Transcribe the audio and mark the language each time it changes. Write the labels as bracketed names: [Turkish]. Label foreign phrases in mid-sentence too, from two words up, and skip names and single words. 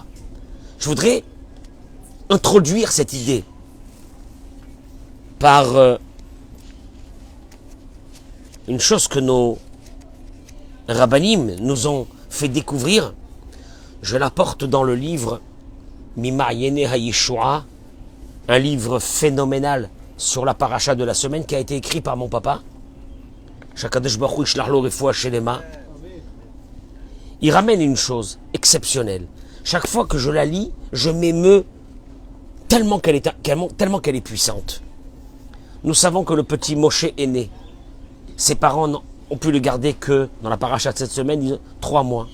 [French] Je voudrais introduire cette idée par une chose que nos rabbanim nous ont fait découvrir. Je la porte dans le livre Mima Yene HaYeshua, un livre phénoménal sur la paracha de la semaine qui a été écrit par mon papa. [Hebrew] שהקדוש ברוך הוא ישלח לו רפואה שלמה. [French] Il ramène une chose exceptionnelle. Chaque fois que je la lis, je m'émeus tellement qu'elle est puissante. Nous savons que le petit Moshe est né. Ses parents ont pu le garder que, dans la paracha de cette semaine, 3 mois.